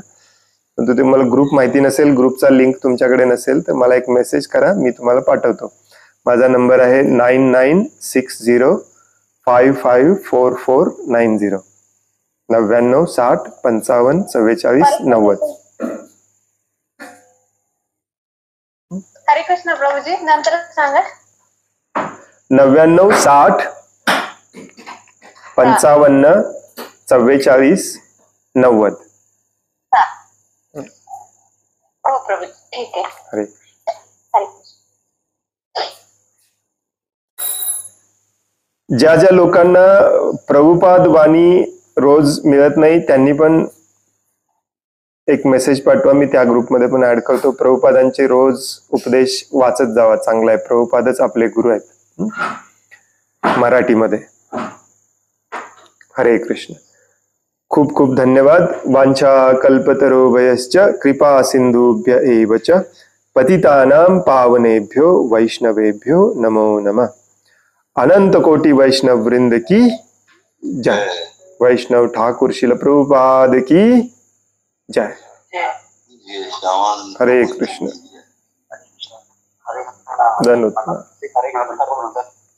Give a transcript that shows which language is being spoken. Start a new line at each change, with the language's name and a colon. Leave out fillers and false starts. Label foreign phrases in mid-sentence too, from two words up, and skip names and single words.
Marathi: परंतु तुम्हाला ग्रुप माहिती नसेल, ग्रुपचा लिंक तुमच्याकडे नसेल तर मला एक मेसेज करा, मी तुम्हाला पाठवतो. माझा नंबर आहे 9960554490. 99 60 55 44 90. हरे कृष्ण प्रभूजी, नंतर सांगा. 99 60 55 44 90. हो प्रभूजी, ठीक आहे. अरे हरे कृष्ण. ज्या ज्या लोकांना प्रभुपाद वाणी रोज मिळत नाही त्यांनी पण एक मेसेज पाठवा, मी त्या ग्रुपमध्ये पण ऍड करतो. प्रभुपादांचे रोज उपदेश वाचत जावा, चांगला आहे. प्रभुपादच आपले गुरु आहेत मराठीमध्ये. हरे कृष्ण. खूप खूप धन्यवाद.
Sanskrit: वांछा कल्पतरुभयश्च कृपा सिंधुभ्य एव च पतितानां पावनेभ्यो वैष्णवेभ्यो नमो नमः.
Hindi: अनंत कोटि वैष्णव वृंद की जय. वैष्णव ठाकुर शिल प्रभुपाद की जय.
Marathi: हरे कृष्ण. धन्यवाद.